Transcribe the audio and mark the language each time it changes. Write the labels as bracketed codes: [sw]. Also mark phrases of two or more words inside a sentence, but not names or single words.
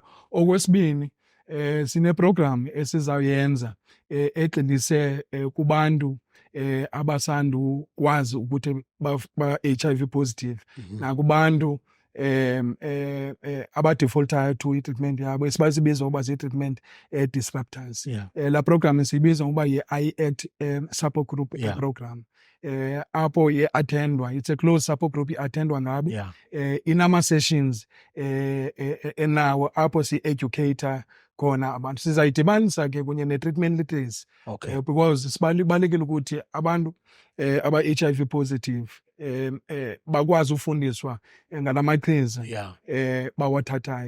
[xh] Okwesibini, sineprogram esizawuyenza egxilise kubantu abasandukwazi ukuthi ba-HIV positive nakubantu abadefaultayo to i-treatment yabo esibazibiza ngoba zii- [en] treatment disruptors. [xh] La program siyibiza ngoba yi-I-ACT support group program. Apho ye-attendwa, [en] it's a closed support group, [xh] i-attendwa ngabo. Inama-sessions enawo apho si-educator khona abantu. Sizayidibanisa ke kunye ne- [en] treatment literacy, [xh] because sibalulekile ukuthi abantu aba-HIV positive bakwazi ufundiswa ngalamachiza bawathathayo.